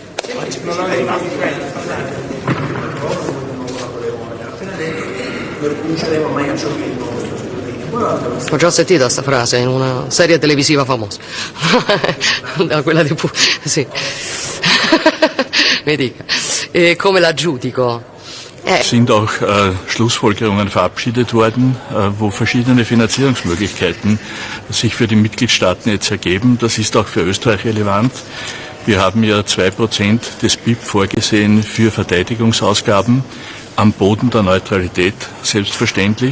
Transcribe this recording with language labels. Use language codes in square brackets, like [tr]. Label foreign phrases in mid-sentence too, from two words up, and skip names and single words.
[it] Ho già sentito questa frase in una serie televisiva famosa. Quella di sì. Mi dica. Come la giudico? [de] Sind auch Schlussfolgerungen verabschiedet worden, wo verschiedene Finanzierungsmöglichkeiten sich für die Mitgliedstaaten jetzt ergeben. Das ist auch für Österreich relevant. Wir haben ja 2% des BIP vorgesehen für Verteidigungsausgaben am Boden der Neutralität, selbstverständlich.